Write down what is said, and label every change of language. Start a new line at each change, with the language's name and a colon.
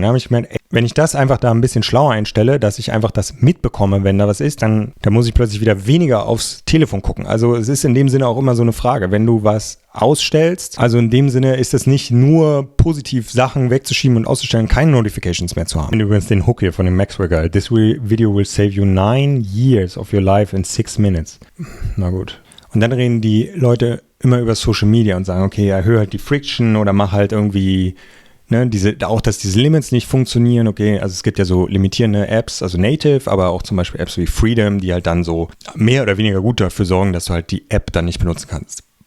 German: Da habe ich gemerkt, wenn ich das einfach da ein bisschen schlauer einstelle, dass ich einfach das mitbekomme, wenn da was ist, dann muss ich plötzlich wieder weniger aufs Telefon gucken. Also es ist in dem Sinne auch immer so eine Frage, wenn du was ausstellst, also in dem Sinne ist es nicht nur positiv Sachen wegzuschieben und auszustellen, keine Notifications mehr zu haben. Und übrigens den Hook hier von dem Max Wigger.
English: This video will save you 9 years of your life in 6 minutes.
German: Na gut. Und dann reden die Leute immer über Social Media und sagen, okay, erhöhe halt die Friction oder mach halt irgendwie Ne, auch, dass diese Limits nicht funktionieren, okay, also es gibt ja so limitierende Apps, also Native, aber auch zum Beispiel Apps wie Freedom, die halt dann so mehr oder weniger gut dafür sorgen, dass du halt die App dann nicht benutzen kannst.